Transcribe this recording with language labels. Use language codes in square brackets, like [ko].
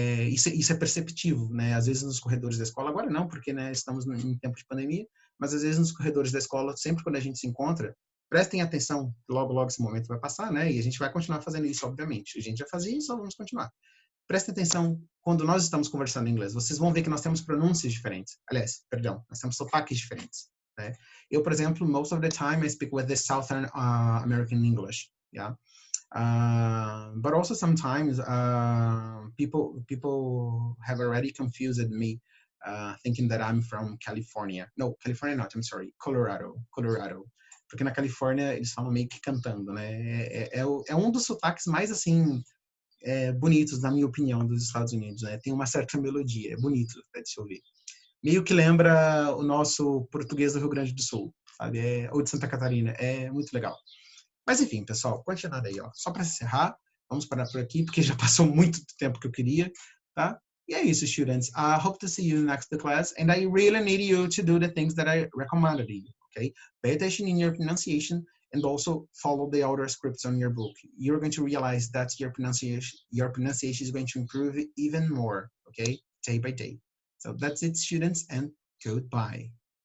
[pt] Isso é perceptível, né? Às vezes nos corredores da escola, agora não, porque né, estamos em tempo de pandemia, mas às vezes nos corredores da escola, sempre quando a gente se encontra, prestem atenção, logo esse momento vai passar, né? E a gente vai continuar fazendo isso, obviamente. A gente já fazia isso, vamos continuar. Prestem atenção quando nós estamos conversando em inglês. Vocês vão ver que nós temos pronúncias diferentes. Aliás, perdão, nós temos sotaques diferentes. Né? Eu, por exemplo, [en] most of the time I speak with the Southern American English. Yeah. But also sometimes people have already confused me thinking that I'm from California. No, California not, I'm sorry, Colorado. [pt] Porque na Califórnia eles falam meio que cantando, né? É um dos sotaques mais, assim, bonitos, na minha opinião, dos Estados Unidos, né? Tem uma certa melodia, é bonito de se ouvir. Meio que lembra o nosso português do Rio Grande do Sul, sabe? Ou de Santa Catarina, é muito legal. Mas enfim, pessoal, continuando aí, ó. Só para encerrar, vamos parar por aqui, porque já passou muito tempo que eu queria, tá? E é isso, students. [en] I hope to see you next class, and I really need you to do the things that I recommended you, okay? Pay attention in your pronunciation, and also follow the outer scripts on your book. You're going to realize that your pronunciation is going to improve even more, okay? Day by day. So that's it, students, and goodbye.